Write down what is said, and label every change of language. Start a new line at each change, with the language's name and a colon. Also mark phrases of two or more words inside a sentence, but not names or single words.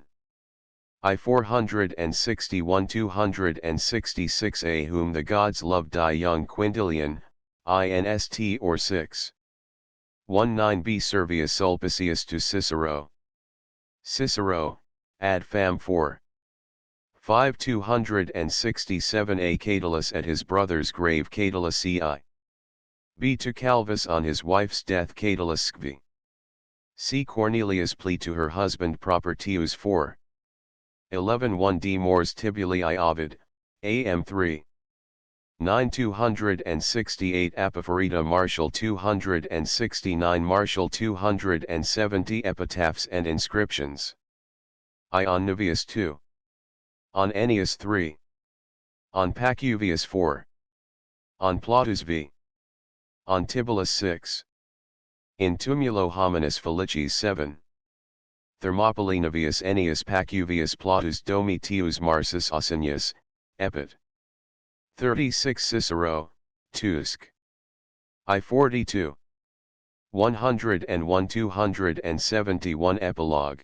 English: I 461 266a Whom the gods loved die young Quintilian, INST or 6. 19b Servius Sulpicius to Cicero. Cicero, ad fam 4. 5 267a Catullus at his brother's grave Catullus ci. B to Calvus on his wife's death Catullus Scvi. C Cornelius plea to her husband Propertius 4. 11 1d Mors Tibuli I Ovid, AM 3. 9 268 Apophoreta Martial 269 Martial 270 Epitaphs and inscriptions. I on Navius 2. On Ennius 3. On Pacuvius 4. On Plautus v. On Tibullus 6. In Tumulo Hominis Felicis 7. Thermopylae Navius Ennius Pacuvius Plautus Domitius Marsus Ausonius, Epit. 36 Cicero, Tusk. I 42. 101 271 Epilogue.